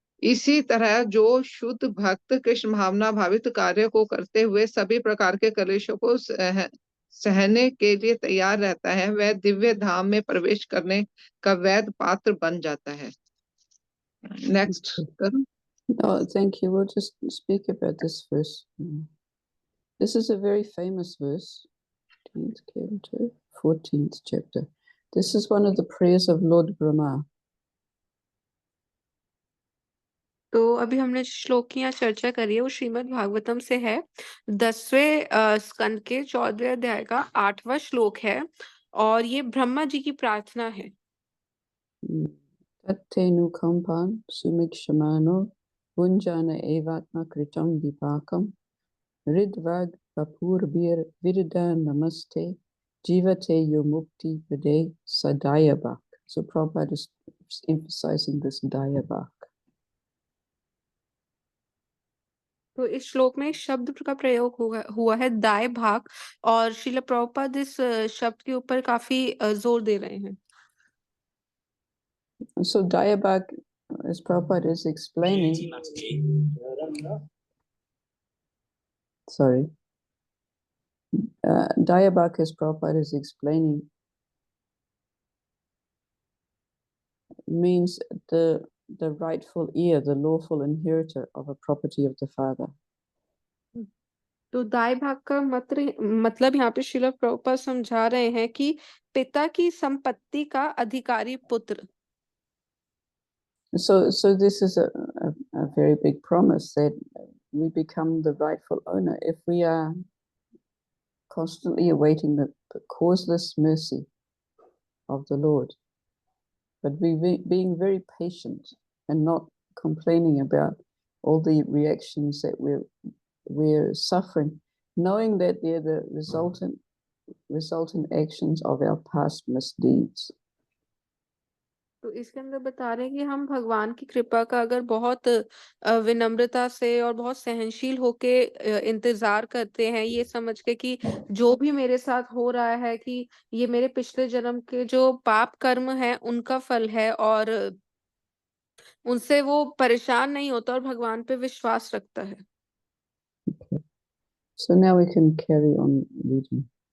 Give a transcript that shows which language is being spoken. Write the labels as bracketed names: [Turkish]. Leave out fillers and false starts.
[Hindi] इसी तरह जो शुद्ध भक्त कृष्ण भावना भावित कार्य को करते हुए सभी प्रकार के कलेशों को सहने के लिए तैयार रहता है, वह दिव्य धाम में प्रवेश करने का वैध पात्र बन जाता है। नेक्स्ट करो। [English] Oh, thank you. We'll just speak about this verse. This is a very famous verse, 14th chapter. This is one of the prayers of Lord Brahma. [Hindi] तो अभी हमने श्लोक की यहाँ चर्चा करी है वो श्रीमद् भागवतम से है। 10वें स्कंद के 14वें अध्याय का 8वां श्लोक है और ये ब्रह्मा जी की प्रार्थना है। [Sanskrit] Tatte nukampan sumikshamano bunjana evatma kritam vipakam ridvag vapurbir viridan namaste jivate yomukti vade sadayabak. [English] So Prabhupada is emphasizing this dayabak. [Hindi] तो इस श्लोक में एक शब्द का प्रयोग हुआ है दाय भाग, और श्रील प्रभुपाद इस शब्द के ऊपर काफी जोर दे रहे हैं। [English] So dayabak, as Prabhupada is explaining, sorry, dayabak, as Prabhupada is explaining, means the rightful heir, the lawful inheritor of a property of the father. [Hindi] तो दाय भाग का मतलब यहाँ पे श्रील प्रभुपाद समझा रहे हैं कि पिता की संपत्ति का अधिकारी पुत्र। [English] So this is a very big promise that we become the rightful owner if we are constantly awaiting the causeless mercy of the Lord, but being very patient and not complaining about all the reactions that we're suffering, knowing that they're the resultant actions of our past misdeeds. [Hindi] तो इसके अंदर बता रहे हैं कि हम भगवान की कृपा का अगर बहुत विनम्रता से और बहुत सहनशील होके इंतजार करते हैं, ये समझ के कि जो भी मेरे साथ हो रहा है कि ये मेरे पिछले जन्म के जो पाप कर्म है उनका फल है, और उनसे वो परेशान नहीं होता और भगवान पे विश्वास रखता है। [English] So now we can carry on reading.